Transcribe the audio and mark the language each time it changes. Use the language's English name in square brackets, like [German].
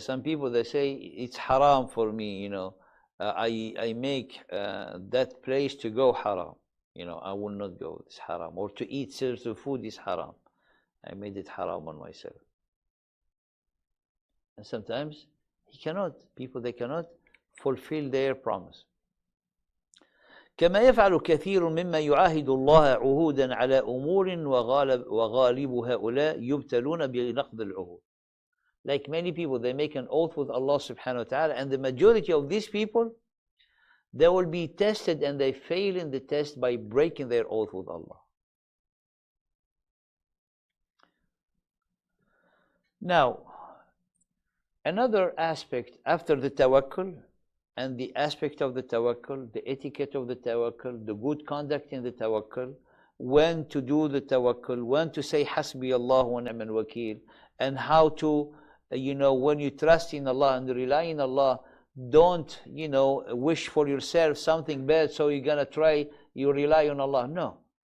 [English] Some people, they say, it's haram for me, I make that place to go haram. I will not go, it's haram. Or to eat certain food is haram. I made it haram on myself. And sometimes people, they cannot fulfill their promise. [Arabic] كما يفعل كثير مما يعاهد الله عهودا على أمور وغالب هؤلاء يبتلون بنقض العهود. [English] Like many people, they make an oath with Allah subhanahu wa ta'ala, and the majority of these people, they will be tested and they fail in the test by breaking their oath with Allah. Now, another aspect after the tawakkul, and the aspect of the tawakkul, the etiquette of the tawakkul, the good conduct in the tawakkul, when to do the tawakkul, when to say [Arabic] hasbi Allah wa ni'mal wakeel, [English] and how to, when you trust in Allah and rely in Allah, don't, wish for yourself something bad, so you're gonna try, you rely on Allah. No.